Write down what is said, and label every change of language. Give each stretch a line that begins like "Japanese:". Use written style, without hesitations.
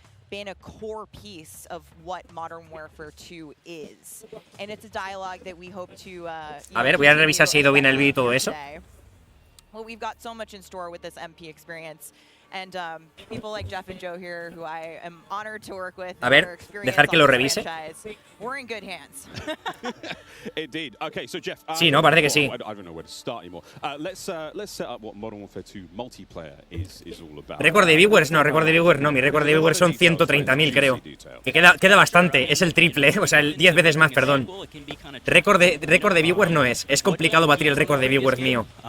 English: Been a core piece of what Modern Warfare 2 is, and it's a dialogue that we hope to.
Spanish: A ver, voy a revisar si ha ido bien el vídeo y todo eso.
English: Well, we've got so much in store with this MP experience, and people like Jeff and Joe here, who I am honored to work with.
Spanish: A ver, dejar que lo revise.
English: We're in good hands. Indeed. Okay, so Jeff.
Spanish: Sí, no, parece que sí.
English: I don't know where to start anymore. Let's set up what Modern Warfare 2 multiplayer is all about.
Spanish: Récord de viewers, no, récord de viewers no, mi récord de viewers son 130.000, creo. Que queda bastante, es el triple, o sea, el 10 veces más, perdón. Récord de viewers no es complicado batir el récord de viewers mío.